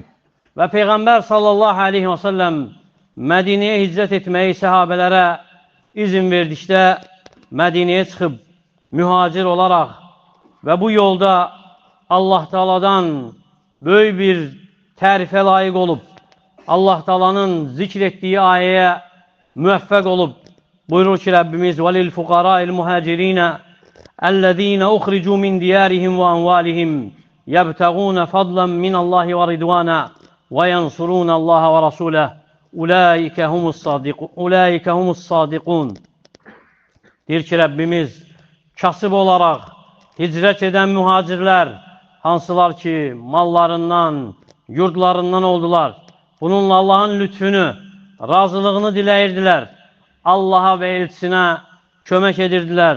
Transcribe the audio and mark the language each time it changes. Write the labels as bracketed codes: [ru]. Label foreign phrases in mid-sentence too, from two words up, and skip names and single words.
[az] Və Peyğəmbər [ar] صلى الله عليه وسلم [az] Mədinəyə hicrət etməyi səhabələrə izin verdikdə Mədinəyə çıxıb mühacir olaraq və bu yolda Allah Teala'dan böyük bir tərifə layiq olub, Allah Teala'nın zikr etdiyi ayəyə müvəffəq olub, buyurur ki Rəbbimiz [ar] وَلِلْفُقَرَاءِ الْمُهَاجِرِينَ الَّذ۪ينَ اُخْرِجُوا مِنْ دِيَارِهِمْ وَأَنْوَالِهِمْ يَبْتَغُونَ فَضْلًا مِنَ اللّٰهِ وَرِضْوَانًا وَيَنْصُرُونَ اللّٰهَ وَرَسُولَهُ اُولَٰئِكَ هُمُ الصَّادِقُونَ. [az] Deyir ki Rəbbimiz, kasıb olaraq hicrət edən mühacirlər, hansılar ki mallarından, yurdlarından oldular. Bununla Allah'ın lütfünü, razılığını diləyirdilər. Allah'a və elçisinə kömək edirdilər.